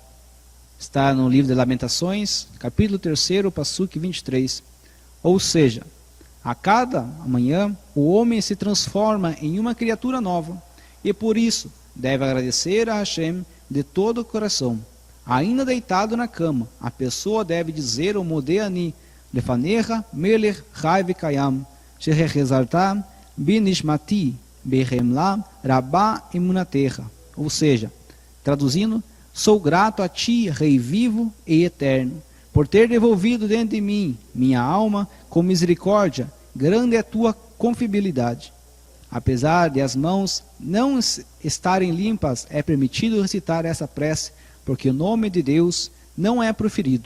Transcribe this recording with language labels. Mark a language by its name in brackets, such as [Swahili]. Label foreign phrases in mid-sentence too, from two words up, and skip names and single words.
[Portuguese] Está no livro de Lamentações, capítulo 3, Pasuk 23. Ou seja, a cada manhã o homem se transforma em uma criatura nova, e por isso deve agradecer a Hashem de todo o coração. Ainda deitado na cama, a pessoa deve dizer o [Hebrew] מודה אני לפניך מלך חי וקיים שהחזרת בי נשמתי בחמלה רבה אמונתך. [Portuguese] Ou seja, traduzindo, sou grato a ti, Rei vivo e eterno, por ter devolvido dentro de mim, minha alma, com misericórdia, grande é a tua confiabilidade. Apesar de as mãos não estarem limpas, é permitido recitar essa prece, porque o nome de Deus não é proferido.